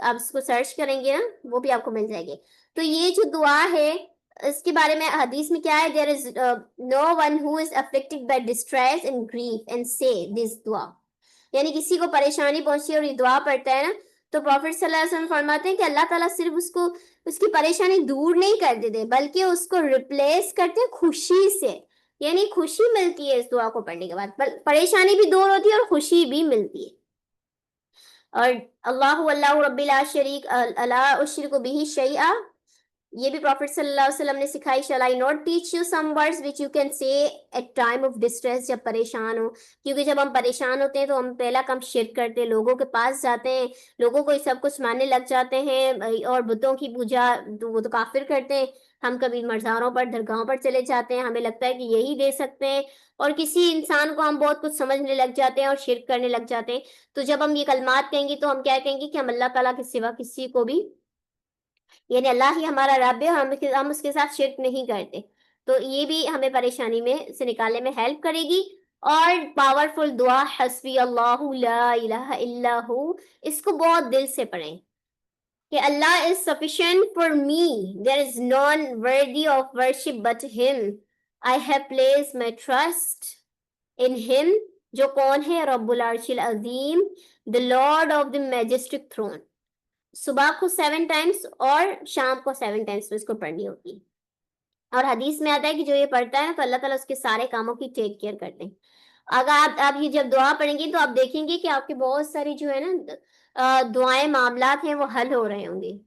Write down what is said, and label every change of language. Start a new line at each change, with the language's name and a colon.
Urdu: آپ اس کو سرچ کریں گے نا وہ بھی آپ کو مل جائے گی. تو یہ جو دعا ہے اس کے بارے میں حدیث میں کیا ہے؟
English: there is no one who is afflicted by distress and grief and say this
Urdu: دعا، یعنی کسی کو پریشانی پہنچی ہے اور یہ دعا پڑھتا ہے نا تو پروفیٹ صلی اللہ علیہ وسلم فرماتے ہیں کہ اللہ تعالیٰ صرف اس کو اس کی پریشانی دور نہیں کر دیتے بلکہ اس کو ریپلیس کرتے ہیں خوشی سے. یعنی خوشی ملتی ہے اس دعا کو پڑھنے کے بعد، پریشانی بھی دور ہوتی ہے اور خوشی بھی ملتی ہے. اور
Arabic: اللہ رب لا شریک لا اشرک بہ شیئا،
Urdu: یہ بھی پروفیٹ صلی اللہ علیہ وسلم نے سکھائی.
English: shall I not teach you some words which you can say at time of distress،
Urdu: جب پریشان ہو. کیونکہ جب ہم پریشان ہوتے ہیں تو ہم پہلا کام شرک کرتے ہیں، لوگوں کے پاس جاتے ہیں، لوگوں کو سب کچھ ماننے لگ جاتے ہیں اور بتوں کی پوجا وہ تو کافر کرتے ہیں. ہم کبھی مزاروں پر درگاہوں پر چلے جاتے ہیں، ہمیں لگتا ہے کہ یہی دے سکتے ہیں، اور کسی انسان کو ہم بہت کچھ سمجھنے لگ جاتے ہیں اور شرک کرنے لگ جاتے ہیں. تو جب ہم یہ کلمات کہیں گے تو ہم کیا کہیں گے کہ ہم اللہ تعالیٰ کے سوا کسی کو بھی، یعنی اللہ ہی ہمارا رب ہے، ہم اس کے ساتھ شرک نہیں کرتے. تو یہ بھی ہمیں پریشانی میں سے نکالنے میں ہیلپ کرے گی. اور پاورفل دعا
Arabic: حسبی اللہ لا الہ الا ہو،
Urdu: اس کو بہت دل سے پڑھیں کہ
English: Allah is sufficient for me, there is none worthy of worship but him, I have placed my trust in him،
Urdu: جو کون ہے؟
Arabic: رب العرش العظیم،
English: the lord of the majestic throne.
Urdu: صبح کو 7 ٹائمس اور شام کو 7 ٹائمس اس کو پڑھنی ہوتی ہے. اور حدیث میں آتا ہے کہ جو یہ پڑھتا ہے تو اللہ تعالیٰ اس کے سارے کاموں کی ٹیک کیئر کرتے ہیں. اگر آپ یہ جب دعا پڑھیں گے تو آپ دیکھیں گے کہ آپ کے بہت ساری جو ہے نا دعائیں معاملات ہیں وہ حل ہو رہے ہوں گے.